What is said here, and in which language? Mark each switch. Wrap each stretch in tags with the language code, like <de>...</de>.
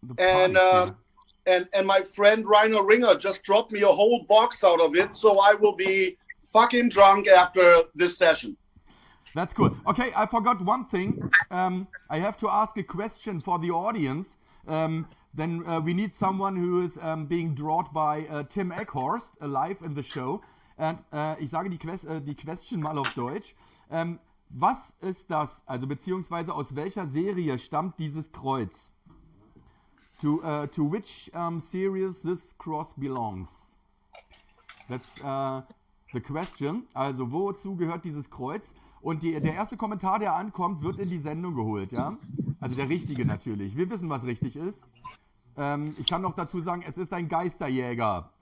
<en>And my friend Rainer Ringer just dropped me a whole box out of it, so I will be fucking drunk after this session. That's cool. Okay, I forgot one thing. I have to ask a question for the audience. Then we need someone who is being drawn by Tim Eckhorst live in the show.</en> <de>Und ich sage die Question mal auf Deutsch. Was ist das, also beziehungsweise aus welcher Serie stammt dieses Kreuz?</de> <en>To which series this cross belongs? That's the question.</en> <de>Also wozu gehört dieses Kreuz? Und der erste Kommentar, der ankommt, wird in die Sendung geholt, ja? Also der richtige natürlich. Wir wissen, was richtig ist. Ich kann noch dazu sagen, es ist ein Geisterjäger.</de>